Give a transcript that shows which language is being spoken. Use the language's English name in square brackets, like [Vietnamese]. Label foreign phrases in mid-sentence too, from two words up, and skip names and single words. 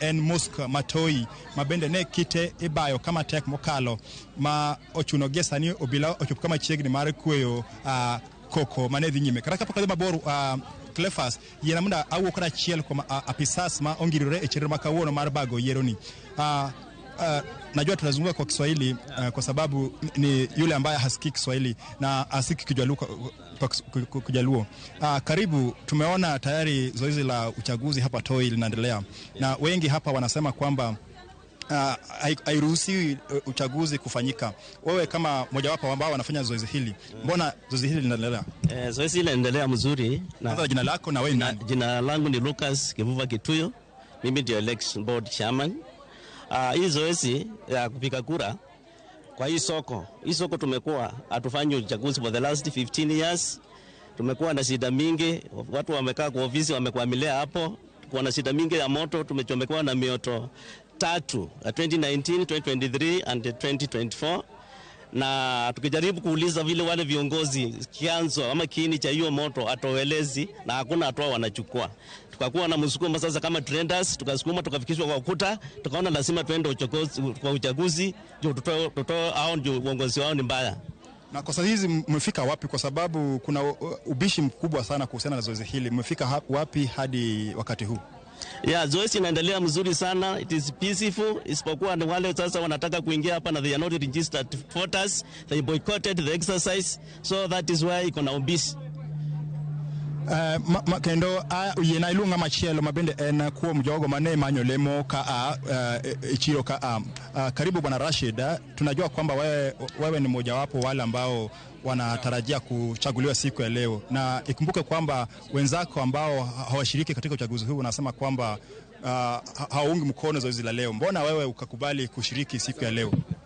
[Luo (Kenya and Tanzania)] en mosque matoi ma bende ne kite ibayo kama tek mokalo ma ochuno gesa ni obila ochop kama chiegni mar kweyo koko mane dhi nyime kata kapok mabor Clefas yena munda awuok kata achiel kuom apisas ma ongirore e chenro makawuono mar bago yiero ni [Swahili] najua tunazungumza kwa Kiswahili kwa sababu ni yule ambaye hasikii Kiswahili na asiki Kijaluo. Karibu, tumeona tayari zoezi la uchaguzi hapa Toi linaendelea na wengi hapa wanasema kwamba hairuhusiwi uchaguzi kufanyika. Wewe kama mojawapo ambao wanafanya zoezi hili, mbona zoezi hili linaendelea? Zoezi hili linaendelea mzuri. Na jina lako na wewe ni nani? Jina langu ni Lucas Kivuva Kituyo. Mimi ndio [English] election board chairman. [Swahili] Hii zoezi ya kupiga kura kwa hii soko tumekuwa hatufanyi uchaguzi [English] for the last 15 years. [Swahili] Tumekuwa na shida mingi, watu wamekaa kwa ofisi wamekwamilia hapo. Kuna shida mingi ya moto, tumechomekwa na mioto 3 2019, 2023 and 2024. Na tukijaribu kuuliza vile wale viongozi kianzo ama kiini cha hiyo moto atoelezi na hakuna hatua wanachukua. Tukakuwa na msukumo sasa kama trenders, tukasukuma tukafikishwa kwa ukuta, tukaona lazima tuende kwa uchaguzi, ndio tutoe hao ndio uongozi wao ni mbaya. Na kwa sasa hizi mmefika wapi kwa sababu kuna ubishi mkubwa sana kuhusiana na zoezi hili, mmefika wapi hadi wakati huu? Zoezi inaendelea mzuri sana. [English] It is peaceful. [Swahili] Isipokuwa ni wale sasa wanataka kuingia hapa na [English] they are not registered voters. They boycotted the exercise. So that is why [Swahili] iko na ubishi. [Luo (Kenya and Tanzania)] Kendo yena ilunga machielo mabende en kuom jogo mane manyo lemo ka chiro [Swahili] ka karibu bwana Rashid, tunajua kwamba wewe ni mojawapo wale ambao wanatarajia kuchaguliwa siku ya leo, na ikumbuke kwamba wenzako ambao hawashiriki katika uchaguzi huu wanasema kwamba hawaungi mkono zoezi la leo. Mbona wewe ukakubali kushiriki siku ya leo?